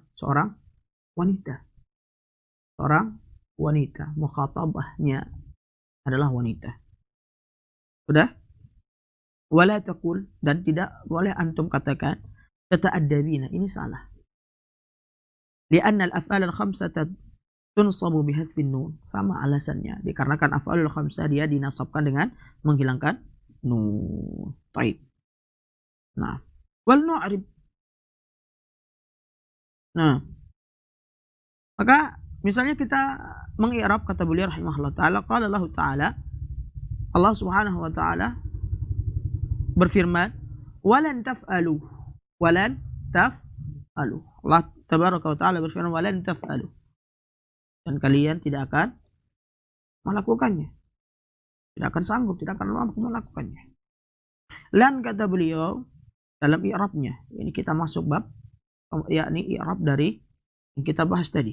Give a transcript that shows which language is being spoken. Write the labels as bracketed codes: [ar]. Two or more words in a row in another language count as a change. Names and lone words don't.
[id] Seorang wanita. Seorang wanita. Mukhatabahnya adalah wanita. Sudah? [ar] ولا تقل, [id] dan tidak boleh antum katakan tata'addabina. Ini salah. [ar] لأن الأفعال الخمسة تنصب بحذف النون. [id] Sama alasannya. Dikarenakan [ar] أفعال الخمسة [id] dia dinasabkan dengan menghilangkan nun. Taib. Nah, [ar] ولنعرب. [id] Nah, maka misalnya kita mengi'rab, kata beliau [ar] رحمه الله تعالى, قال الله تعالى الله سبحانه وتعالى [id] berfirman, [ar] ولن تفعلوا. ولن تفعلوا. الله تبارك وتعالى [id] berfirman, [ar] ولن تفعلوا. [id] Dan kalian tidak akan melakukannya. Tidak akan sanggup, tidak akan mampu melakukannya. Lan, kata beliau dalam i'rabnya, ini kita masuk bab, yakni i'rab dari yang kita bahas tadi.